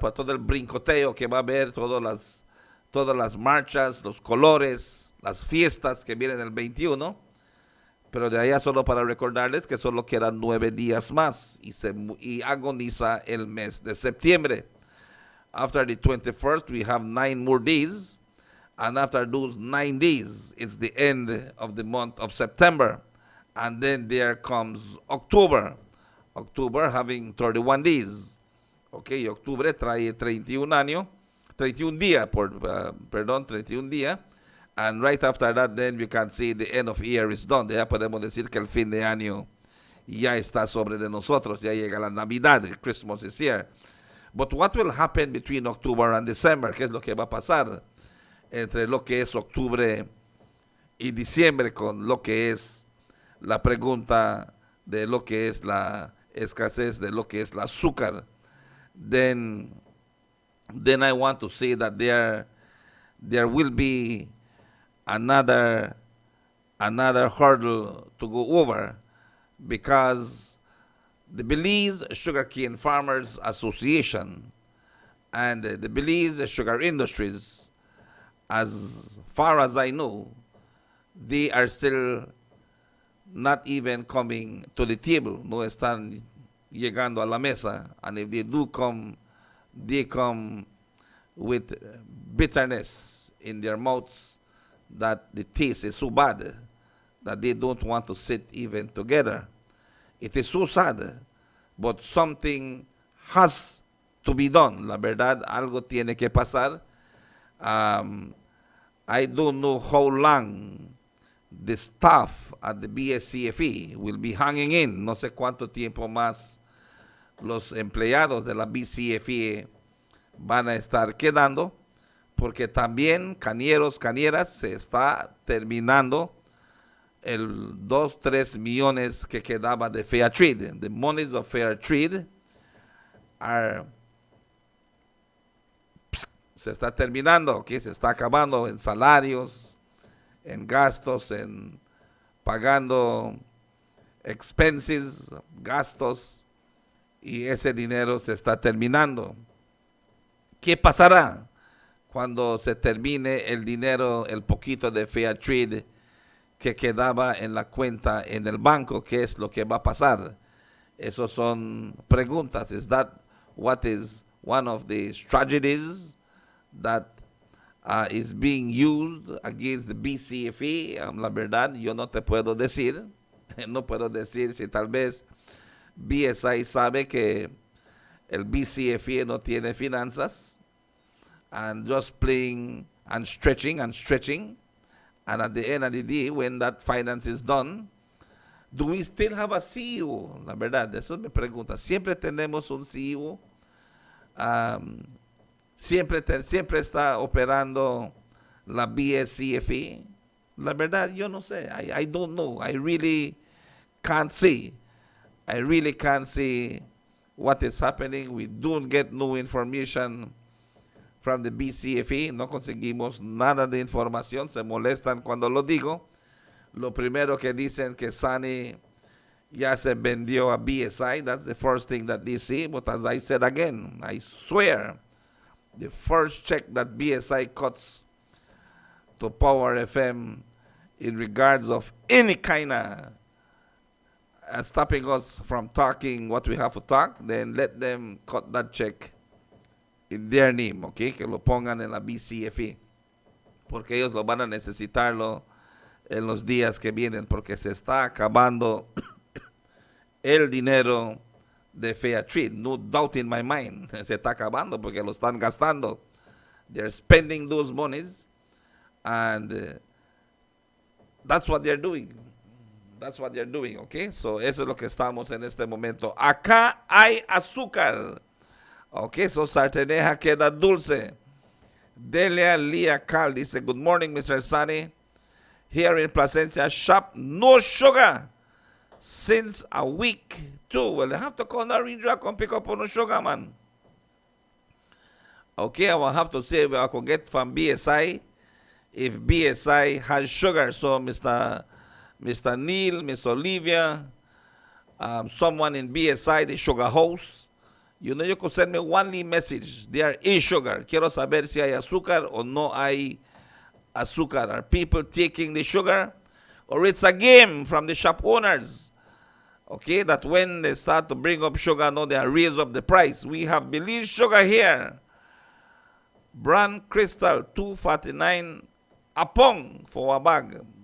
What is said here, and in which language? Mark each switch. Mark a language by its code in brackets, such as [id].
[es] Para todo el brincoteo que va a haber, todas las marchas, los colores, las fiestas que vienen el 21. Pero de allá solo para recordarles que solo quedan 9 días más y agoniza el mes de septiembre. [en] After the 21st, we have 9 more days. And after those 9 days, it's the end of the month of September. And then there comes October. October having 31 days. [es] Okay, octubre trae 31 días, 31 días. [en] And right after that, then we can see the end of year is done. [es] Ya podemos decir que el fin de año ya está sobre de nosotros. Ya llega la Navidad, [en] Christmas is here. But what will happen between October and December? [es] ¿Qué es lo que va a pasar entre lo que es octubre y diciembre con lo que es la pregunta de lo que es la escasez de lo que es el azúcar? [en] Then I want to say that there will be another hurdle to go over, because the Belize Sugarcane Farmers Association and the Belize Sugar Industries, as far as I know, they are still not even coming to the table. [es] No están llegando a la mesa. [en] And if they do come, they come with bitterness in their mouths, that the taste is so bad that they don't want to sit even together. It is so sad, but something has to be done. [es] La verdad, algo tiene que pasar. [en] I don't know how long the staff at the BSCFE will be hanging in. [es] No sé cuánto tiempo más los empleados de la BCFE van a estar quedando, porque también, cañeros, cañeras, se está terminando el 2-3 millones que quedaba de fair trade. [en] The monies of fair trade [es] se está terminando, [en] okay? [es] Se está acabando en salarios, en gastos, en pagando expenses, gastos, y ese dinero se está terminando. ¿Qué pasará cuando se termine el dinero, el poquito de fair trade que quedaba en la cuenta en el banco? ¿Qué es lo que va a pasar? Esas son preguntas. [en] Is that what is one of the strategies that is being used against the BCFE? [es] La verdad, yo no te puedo decir. No puedo decir si tal vez BSI sabe que el BCFE no tiene finanzas, [en] and just playing and stretching, and at the end of the day, when that finance is done, do we still have a CEO? [es] La verdad, eso me pregunta. Siempre tenemos un CEO. Siempre está operando la BSCFE. La verdad, yo no sé. [en] I don't know. I really can't see. I really can't see what is happening. We don't get no information from the BCFE. [es] No conseguimos nada de información. Se molestan cuando lo digo. Lo primero que dicen que Sunny, ya se vendió a BSI. [en] That's the first thing that they see. But as I said again, I swear, the first check that BSI cuts to Power FM in regards of any kind of stopping us from talking what we have to talk, then let them cut that check in their name, okay? [es] Que lo pongan en la BCFE, porque ellos lo van a necesitarlo en los días que vienen, porque se está acabando el dinero de Fair Trade. [en] No doubt in my mind. [es] Se está acabando porque lo están gastando. [en] They're spending those monies, and that's what they're doing. That's what they're doing, okay? [es] So eso es lo que estamos en este momento. Acá hay azúcar. Okay, so sarteneja queda dulce. [en] Delia Lia Cal dice, good morning, Mr. Sunny. Here in Placencia shop, no sugar since a week too. Well, I have to call Narendra and pick up on the sugar, man. Okay, I will have to see if I can get from BSI, if BSI has sugar. So Mr. Neil, Miss Olivia, someone in BSI, the sugar house, you know, you could send me one message. There is sugar. [es] Quiero saber si hay azúcar o no hay azúcar. [en] Are people taking the sugar? Or it's a game from the shop owners? Okay, that when they start to bring up sugar, no, they raise up the price. We have Belize sugar here. Brand Crystal, $2.49 a pong for a bag.